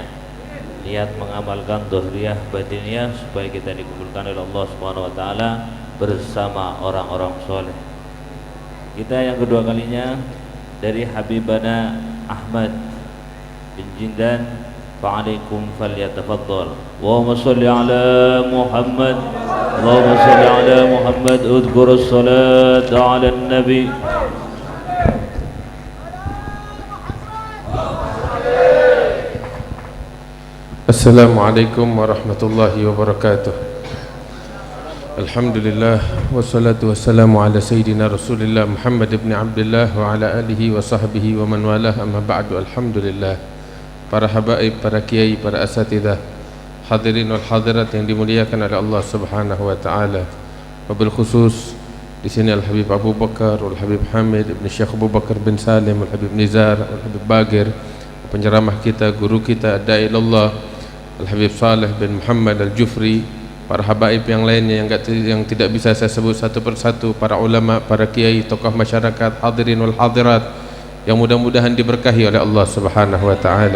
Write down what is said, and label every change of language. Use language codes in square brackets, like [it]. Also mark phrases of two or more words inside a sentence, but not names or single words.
[id] Niat mengamalkan dhahiriyah batiniyah supaya kita dikumpulkan oleh Allah [ar] سبحانه وتعالى [id] bersama orang-orang soleh. Kita yang kedua kalinya dari Habibana Ahmad bin Jindan. [ar] فعليكم فليتفضل. اللهم صل على محمد. اللهم صل على محمد. Allahumma salli ala Muhammad. اذكر الصلاة على النبي. السلام عليكم ورحمة الله وبركاته. الحمد لله والصلاة والسلام على سيدنا رسول الله محمد ابن عبد الله وعلى آله وصحبه ومن والاه أما بعد. [id] Alhamdulillah, para habaib, para kiai, para asatidzah, [ar] الحاضرين والحاضرات [id] yang dimuliakan oleh Allah [ar] سبحانه وتعالى. [id] Wabil khusus di sini Al Habib Abu Bakar, Al Habib Hamid Ibn Syekh Abu Bakar bin Salim, Al Habib Nizar, Al Habib Bagir, penceramah kita, guru kita, [ar] داعي إلى الله [id] Al Habib Saleh bin Muhammad Al Jufri, para habaib yang lainnya yang tidak bisa saya sebut satu persatu, para ulama, para kiai, tokoh masyarakat, [ar] الحاضرين والحاضرات [id] yang mudah-mudahan diberkahi oleh Allah [ar] سبحانه وتعالى.